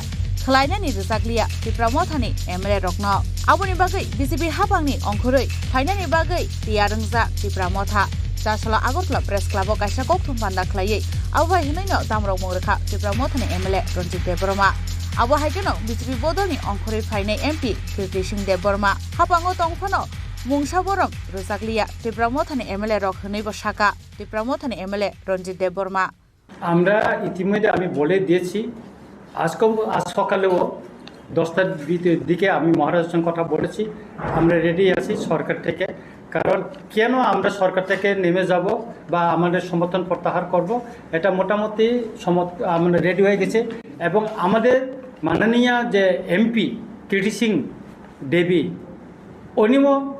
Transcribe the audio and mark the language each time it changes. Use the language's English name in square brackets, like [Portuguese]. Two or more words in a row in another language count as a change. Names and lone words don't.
[Kok Borok] Klainani Rizaklia Tipra Mothani MLA Rokno Aboni bagai BJP Hapangni Ongkhoroi Phainani bagai Tiarangza Tipra Motha Tasala Agotla Press Club Kasha Kokthum Panda Klai Abo hinoino Damrok Mongrekha Tipra Mothani MLA Ronjit Debroma Abo haikeno BJP Bodoni Ongkhori Phainai MP Kirti Singh Debroma Hapango Tongphano Mungsha Borong Rizaklia Tipra Mothani MLA Rok Hnibo Shaka Tipra Mothani MLA Ronjit Debroma [Bangla] আমরা ইতিমধ্যে আমি বলে দিয়েছি আজ সকালেও 10টার দিকে আমি মহারাজের সঙ্গে কথা বলেছি আমরা রেডি আছি সরকার থেকে কারণ কেন আমরা সরকার থেকে নেমে যাব বা আমাদের সমর্থন প্রত্যাহার করব এটা মোটামুটি আমরা রেডি হয়ে গেছে এবং আমাদের মাননীয় যে এমপি কির্তি সিং দেবী উনিও